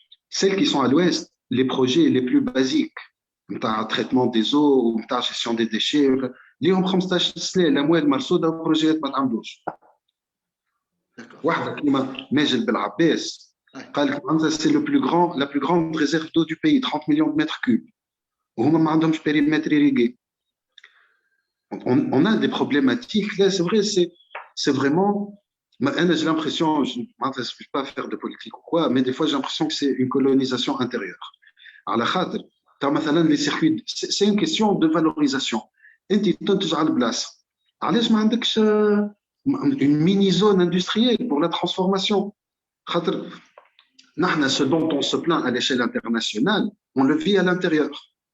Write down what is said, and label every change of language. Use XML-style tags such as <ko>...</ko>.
<fr>Celles qui sont à l'ouest, les projets les plus basiques, traitement des eaux, gestion des déchets,</fr> <ar>اليوم 15 سنه الاموال مرصوده وبروجيات ما تعملوش. واحد كيما ماجد بالعباس قال لك</ar> <fr>c'est la plus grande réserve d'eau du pays, 30 millions de mètres cubes.</fr> <ar>وهما ما عندهمش</ar> <fr>périmètre irrigué. On a des problématiques là, c'est vrai, c'est vraiment. J'ai l'impression, je ne vais pas faire de politique ou quoi, mais des fois j'ai l'impression que c'est une colonisation intérieure. À la khadr, les circuits, c'est une question de valorisation.</fr> <ar>انت تنتج على البلاصه علاش ما عندكش</ar> <fr>une mini zone industrielle pour la transformation</fr> <ar>خاطر نحن</ar> <fr>ce dont on se plaint à l'échelle internationale on le vit à l'intérieur.</fr>